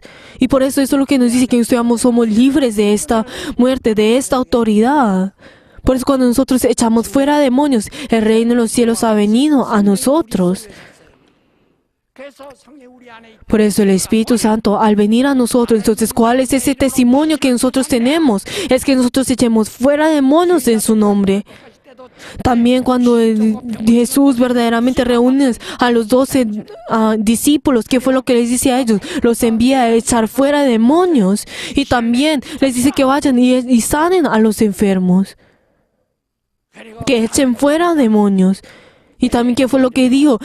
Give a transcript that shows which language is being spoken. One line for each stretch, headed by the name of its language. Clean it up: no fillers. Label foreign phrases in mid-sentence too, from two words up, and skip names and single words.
Spanish: Y por eso es lo que nos dice que nosotros somos libres de esta muerte, de esta autoridad. Por eso cuando nosotros echamos fuera demonios, el reino de los cielos ha venido a nosotros.
Korean: 그래서 성령 우리 안에 있고
Spanish: Por eso el Espíritu Santo, al venir a nosotros, entonces, ¿cuál es ese testimonio que nosotros tenemos? Es que nosotros echemos fuera demonios en su nombre.
Korean: 할 때도
Spanish: También cuando Jesús verdaderamente reúne a los 12 discípulos, ¿qué fue lo que les dice a ellos? Los envía a echar fuera demonios. Y también les dice que vayan y sanen a los enfermos.
Korean: 그리고
Spanish: Que echen fuera demonios. Y también, ¿qué fue lo que dijo?